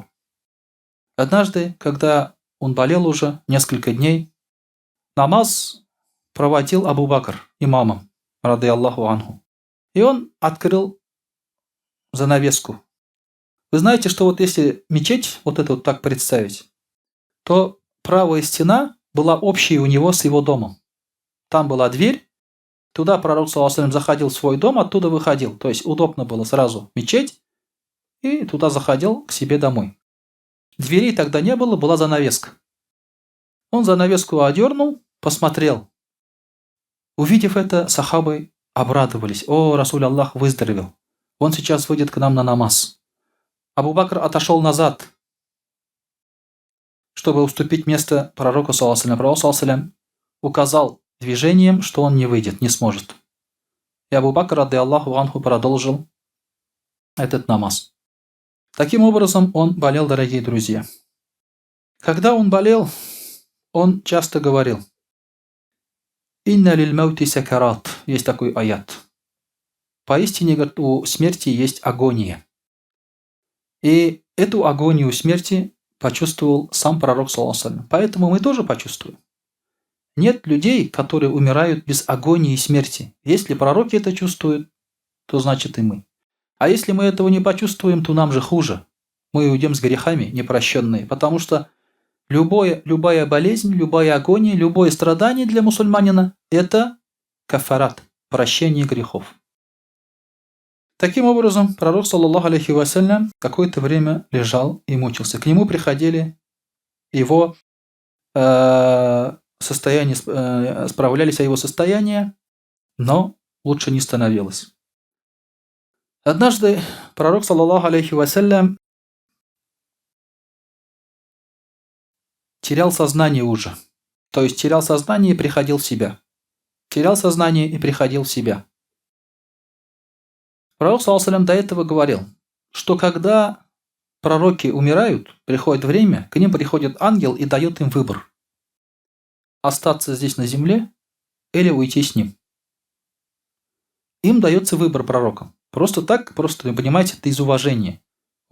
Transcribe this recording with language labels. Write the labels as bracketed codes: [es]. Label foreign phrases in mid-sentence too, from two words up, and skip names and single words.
[ru] Однажды, когда он болел уже несколько дней, намаз проводил Абу Бакр имамом, [ar] رضي الله عنه. [ru] И он открыл занавеску. Вы знаете, что вот если мечеть, вот это вот так представить, то правая стена была общей у него с его домом. Там была дверь, туда пророк, [ar] صلى الله عليه وسلم, [ru] заходил в свой дом, оттуда выходил. То есть удобно было сразу мечеть, и туда заходил к себе домой. Дверей тогда не было, была занавеска. Он занавеску одернул, посмотрел. Увидев это, сахабы обрадовались. О, [ar] رسول الله [ru] выздоровел. Он сейчас выйдет к нам на намаз. Абу Бакр отошел назад, чтобы уступить место пророку, [ar] صلى الله عليه وسلم. [ru] Пророк, [ar] صلى الله عليه وسلم, [ru] указал движением, что он не выйдет, не сможет. И Абу Бакр, [ar] رضي الله عنه, [ru] продолжил этот намаз. Таким образом, он болел, дорогие друзья. Когда он болел, он часто говорил: [ar] «إن للموت سكرات». [ru] Есть такой аят. Поистине, говорит, у смерти есть агония. И эту агонию смерти почувствовал сам пророк, [ar] صلى الله عليه وسلم. [ru] Поэтому мы тоже почувствуем. Нет людей, которые умирают без агонии и смерти. Если пророки это чувствуют, то значит и мы. А если мы этого не почувствуем, то нам же хуже. Мы уйдем с грехами непрощенные, потому что любая болезнь, любая агония, любое страдание для мусульманина – это кафарат, прощение грехов. Таким образом, пророк, [ar] صلى الله عليه وسلم, [ru] какое-то время лежал и мучился. К нему приходили его справлялись о его состоянии, но лучше не становилось. Однажды пророк, [ar] صلى الله عليه وسلم, [ru] терял сознание уже. То есть терял сознание и приходил в себя. Терял сознание и приходил в себя. Пророк, [ar] صلى الله عليه وسلم, [ru] до этого говорил, что когда пророки умирают, приходит время, к ним приходит ангел и дает им выбор: остаться здесь на земле или уйти с ним. Им дается выбор пророкам. Просто так, просто, вы понимаете, это из уважения.